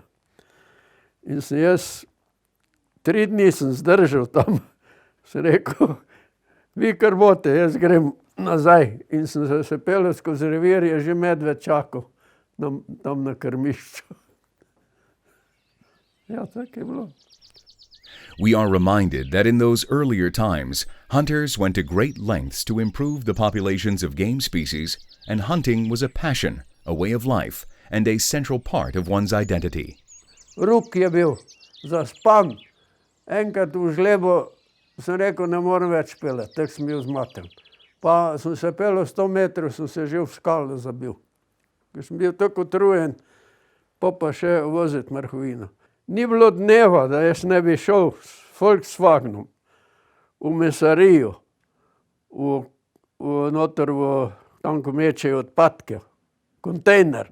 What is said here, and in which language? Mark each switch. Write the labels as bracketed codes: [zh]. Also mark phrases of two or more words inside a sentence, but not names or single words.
[sl] In sem jaz 3 dni sem zdržal tam. Sem rekel, vi kar boste, jaz grem nazaj. In sem se peljal skozi revir, je že medved čakal tam na krmišču. Tako je bilo. [en] We are reminded that in those earlier times, hunters went to great lengths to improve the populations of game species, and hunting was a passion, a way of life, and a central part of one's identity. [sl] Ruk je bil zaspan. Enkrat v žlebo sem rekel, ne morem več peljati, tako sem bil zmaten. Pa sem se peljal 100 metrov, sem se že v skalo zabil. Ker sem bil tako utrujen, pa še voziti Mrhovino. Ni bilo dneva, da jaz ne bi šel s Volkswagenom v mesarijo, noter tam, ko mečejo odpadke, kontejner.